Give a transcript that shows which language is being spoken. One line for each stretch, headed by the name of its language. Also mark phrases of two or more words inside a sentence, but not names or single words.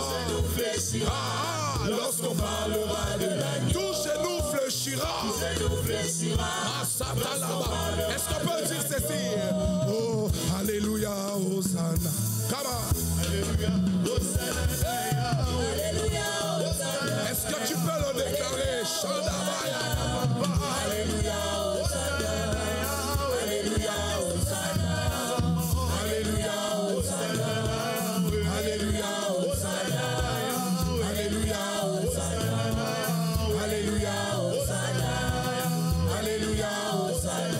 French: Lorsqu'on parlera de l'agneau, tout genou fléchira. Est-ce qu'on peut dire ceci? Oh, alléluia, Hosanna.
English: Come on.
French: Alléluia, Hosanna. Est-ce que tu peux le déclarer? Shandabaya. Alléluia, Hosanna. Alléluia, Hosanna. Alléluia, Hosanna. Alléluia, Hosanna. Alléluia, Hosanna. Alléluia, Hosanna. Alléluia, Hosanna.